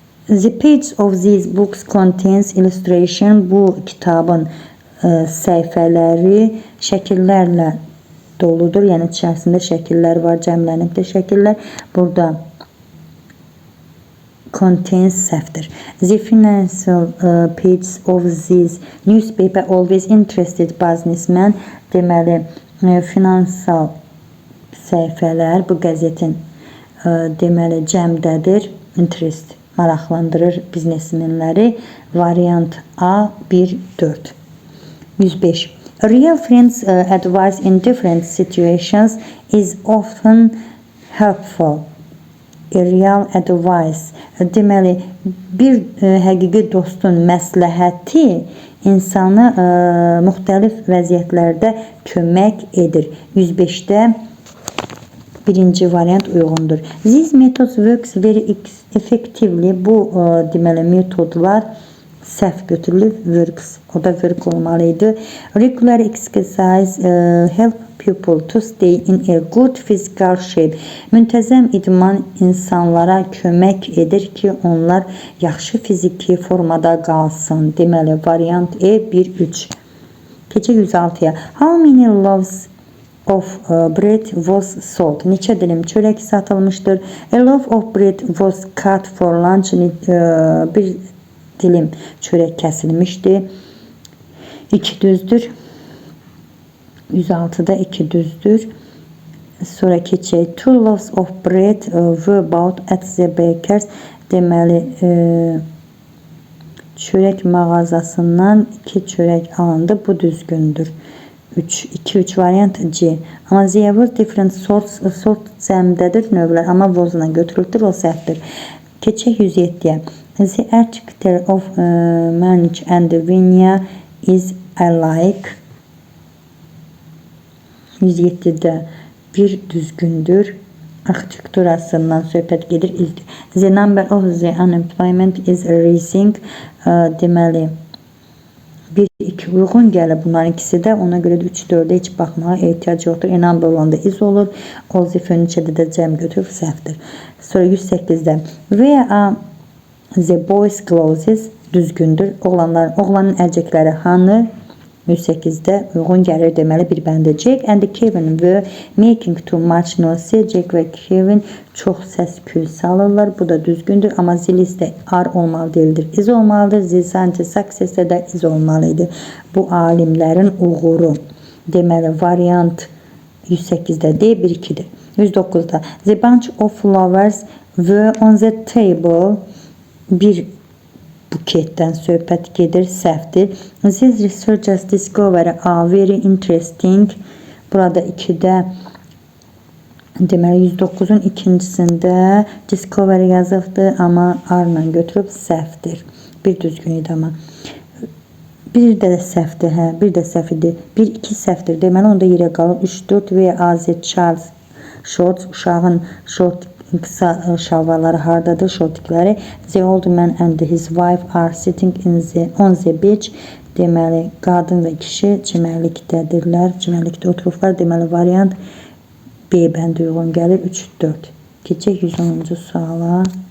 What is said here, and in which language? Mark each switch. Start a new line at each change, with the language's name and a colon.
English: The page of these books contains illustration.
Azerbaijani: Bu kitabın səhifələri şəkillərlə doludur. Yəni içərisində şəkillər var, cəmlənibdir şəkillər. Burada contains səhvdir.
English: The financial pages of this newspaper always interested businessmen.
Azerbaijani: Deməli, finansal səhifələr bu qəzetin deməli cəmdədir. Interest maraqlandırır biznesmenləri. Variant A 1-4. 105.
English: Real friends advice in different situations is often helpful. Real advice.
Azerbaijani: Deməli, bir həqiqi dostun məsləhəti insanı müxtəlif vəziyyətlərdə kömək edir. 105-də birinci variant uyğundur.
English: These methods works very effectively.
Azerbaijani: Bu deməli metodlar səhv götürülür. Works. O da work olmalıydı.
English: Regular exercise help people to stay in a good physical shape.
Azerbaijani: Müntəzəm idman insanlara kömək edir ki, onlar yaxşı fiziki formada qalsın. Deməli, variant E 1-3. Keçək 106-ya.
English: How many loaves of bread was sold?
Azerbaijani: Neçə dilim çörək satılmışdır?
English: A loaf of bread was cut for lunch.
Azerbaijani: Bir dilim çörək kəsilmişdi. 2 düzdür. 106-da 2 düzdür. Sonra keçək.
English: 2 loaves of bread were bought at the baker's.
Azerbaijani: Deməli, çörək mağazasından 2 çörək alındı. Bu düzgündür. 2-3 variant C. Amma
English: there was different sorts.
Azerbaijani: Sort cəmdədir növlər. Amma vozla götürülür. O səhvdir. Keçək 107-yə.
English: The architecture of Munich and Vienna is alike.
Azerbaijani: 107-də bir düzgündür. Arxitekturasından söhbət gedir.
English: The number of the unemployment is rising.
Azerbaijani: Deməli, 1-2 uyğun gəlir bunların ikisi də. Ona görə də 3-4-də heç baxmağa ehtiyac yoxdur. Number olanda is olur. O zifönçədə də cəm götürüb səhvdir. Sonra 108-də
English: where are the boys' clothes
Azerbaijani: düzgündür. Oğlanın əlcəkləri hanı? 108-də uyğun gəlir. Deməli, bir bəndə.
English: Jack and Kevin were making too much noise.
Azerbaijani: Jack və Kevin çox səs-küy salırlar. Bu da düzgündür. Amma zilisdə ar olmalı deyildir. Is olmalıdır. Zilsanti success'də də is olmalıydı. Bu alimlərin uğuru. Deməli, variant 108-də D 1-2-dir.
English: 109-da the bunch of flowers were on the table.
Azerbaijani: Bir buketdən söhbət gedir, səhvdir.
English: These researchers discover are very interesting.
Azerbaijani: Burada 2-də deməli 109-un ikincisində discover yazıbdır, amma arla götürüb səhvdir. Bir düzgün idi amma. Bir də səhvdir, hə, bir də səhv idi. 1-2 səhvdir. Deməli onda yerə qalır 3-4 və AZ Charles shorts, uşağın short qısa şalvarları hardadır, şortikləri.
English: The old man and his wife are sitting on the beach.
Azerbaijani: Deməli, qadın və kişi çimərlikdədirlər. Çimərlikdə oturublar. Deməli, variant B bəndə uyğun gəlir. 3-4. Keçək 110-cu suala.